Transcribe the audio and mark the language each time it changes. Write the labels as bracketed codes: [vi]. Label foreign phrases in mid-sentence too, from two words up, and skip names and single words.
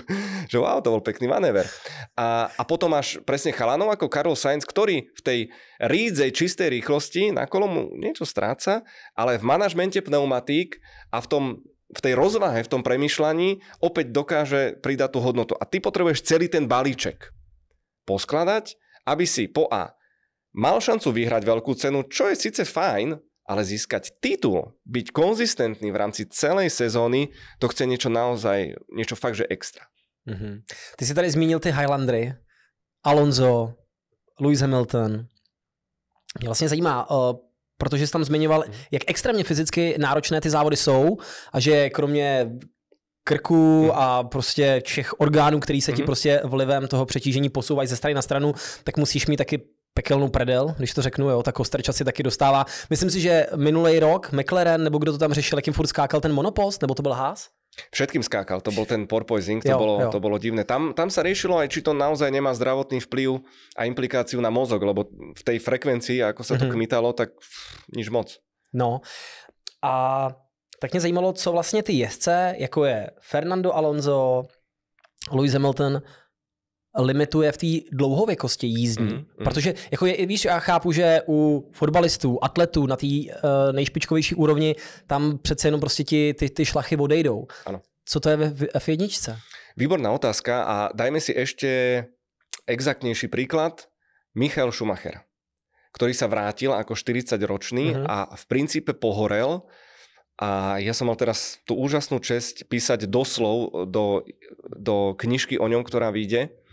[sk] Že wow, to bol pekný manéver. A potom máš presne chalanov ako Carlos Sainz, ktorý v tej rídzej čistej rýchlosti na kolo mu niečo stráca, ale v manažmente pneumatík a v tej rozvahe, v tom premýšľaní opäť dokáže pridať tú hodnotu. A ty potrebuješ celý ten balíček poskladať, aby si po A mal šancu vyhrať veľkú cenu, čo je síce fajn, ale získať titul, byť konzistentný v rámci celej sezóny, to chce niečo naozaj, niečo fakt, že extra. [cs] Ty si tady zmínil ty Highlandery, Alonso, Lewis Hamilton. Mě vlastně zajímá, protože jsi tam zmiňoval, jak extrémně fyzicky náročné ty závody jsou a že kromě krku a prostě všech orgánů, který se ti prostě vlivem toho přetížení posouvají ze strany na stranu, tak musíš mít taky pekelnou prdel, když to řeknu, jo, ta kostrča si taky dostává. Myslím si, že minulý rok McLaren, nebo kdo to tam řešil, jak jim furt skákal ten monopost, nebo to byl Haas? [sk] Všetkým skákal, to bol ten porpoising, to bolo divné. Tam sa riešilo aj, či to naozaj nemá zdravotný vplyv a implikáciu na mozog, lebo v tej frekvencii, ako sa to kmitalo, tak nič moc. [cs] No a tak mě zajímalo, co vlastně ty jezdce, jako je Fernando Alonso, Lewis Hamilton, limituje v té dlouhověkosti jízdní. Protože jako víš, já chápu, že u fotbalistů, atletů na té nejšpičkovější úrovni tam přece jenom prostě ty šlachy odejdou. Ano. Co to je v F1? [sk] Výborná otázka a dajme si ešte exaktnejší príklad. Michael Schumacher, ktorý sa vrátil ako 40-ročný a v princípe pohorel. A ja som mal teraz tú úžasnú česť písať doslov do knižky o ňom, ktorá vyjde.